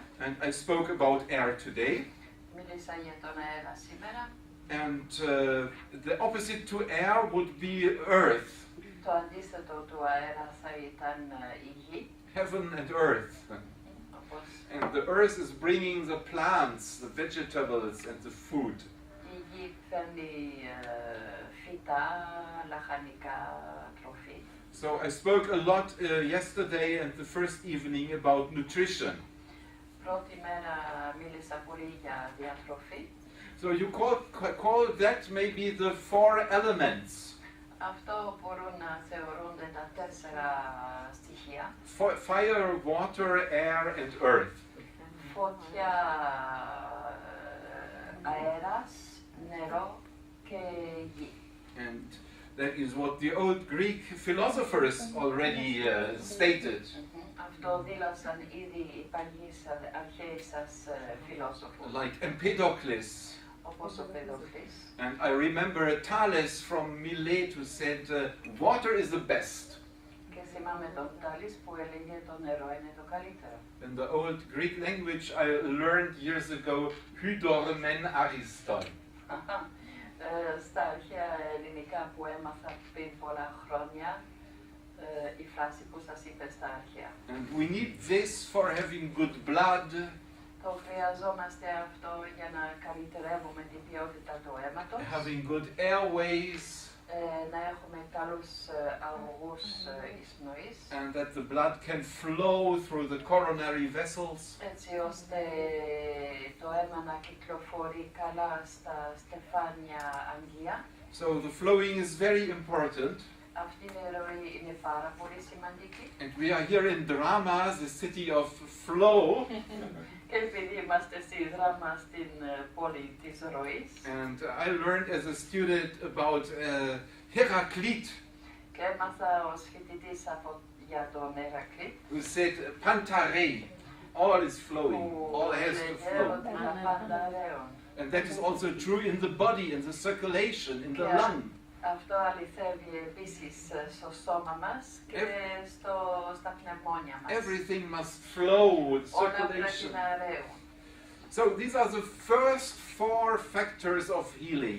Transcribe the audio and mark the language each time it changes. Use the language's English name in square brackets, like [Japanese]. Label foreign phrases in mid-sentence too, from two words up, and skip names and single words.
[English] And I spoke about air today. [Greek] Μίλησα για τον αέρα σήμερα. [English] And the opposite to air would be earth, [Greek] Το αντίθετο του αέρα θα ήταν η γη. [English] heaven and earth. [Greek] Όπως [English] And the earth is bringing the plants, the vegetables and the food. [Greek] η γη φέρνει φυτά, λαχανικά, τροφή. [English] So I spoke a lot yesterday and the first evening about nutrition. [Greek] Πρώτη μέρα μίλησα πολύ για διατροφή. [English] So you call that maybe the four elements. [Greek] Αυτό μπορούν να θεωρούνται τα 4 στοιχεία. [English] Fire, water, air and earth. [Greek] Φωτιά, αέρας, νερό και γη. [English] And that is what the old Greek philosophers already stated. [Greek] Αυτό δήλωσαν ήδη οι αρχαίοι σας φιλόσοφοι, [English] Like Empedocles. [Greek] όπως ο Πεδοκλής. [English] And I remember Thales from Milet who said, water is the best. [Greek] Και θυμάμαι τον Τάλης που έλεγε το νερό είναι το καλύτερο. [English] In the old Greek language I learned years ago, [Greek] ὕδωρ μὲν ἄριστον. Στα αρχαία ελληνικά που έμαθα πριν πολλά χρόνια, η φράση που σας είπε στα αρχαία. [English] And we need this for having good blood, [Greek] Το χρειαζόμαστε αυτό για να καλυτερεύουμε την ποιότητα του αίματος, [English] having good airways, [Greek] να έχουμε καλούς αγωγούς εισπνοής, [English] and that the blood can flow through the coronary vessels. [Greek] έτσι ώστε το αίμα να κυκλοφορεί καλά στα στεφάνια αγγεία. [English] So the flowing is very important. [Greek] Αυτή η ροή είναι πάρα πολύ σημαντική. [English] And we are here in Drama, the city of flow. [Greek] Και επειδή είμαστε στη Δράμα, στην πόλη της ροής, [English] And I learned as a student about Heraclit, [Greek] και έμαθα ως φοιτητής για τον Ηρακλή, [English] who said, Pantare, all is flowing, all has to [Greek] έλεγε [English] flow. [Greek] ότι τα πάντα ρέουν. [English] And that is also true in the body, in the circulation, in the lung. [Greek] Αυτό αληθεύει επίσης στο σώμα μας και στα πνευμόνια μας. [English] Everything must flow with [Greek] Όλα πρέπει [English] circulation. [Greek] να ρέουν. [English] So these are the first 4 factors of healing.